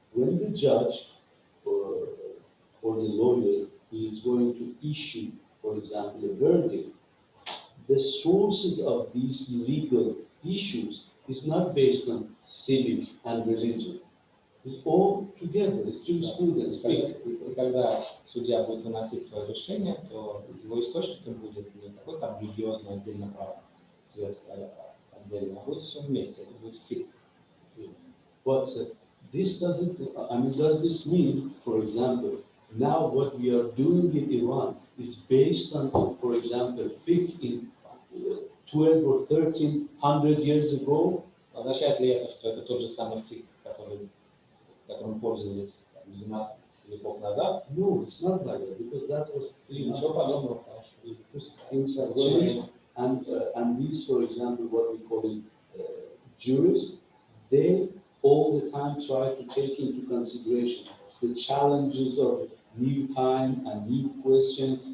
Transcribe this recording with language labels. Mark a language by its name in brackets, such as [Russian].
[English] When the judge or the lawyer is going to issue, for example, a verdict, the sources of these legal issues is not based on civic and religion. It's all together. It's jurisprudence. [Russian] И когда судья будет выносить свое решение, то его источником будет не какой там религиозный отдельно право, светское отдельно, а будет все вместе, это будет фиг. [English] But this doesn't, I mean, does this mean, for example, now what we are doing in Iran is based on, for example, fiqh in 12 or 1300 years ago? [Russian] Означает ли это, что это тот же самый фиг, которым пользовались 12 веков назад? [English] No, it's not like that, because that was [Russian] Ничего подобного, [English] because things have changed. And these, for example, what we call it, jurists, they all the time try to take into consideration the challenges of new time and new questions.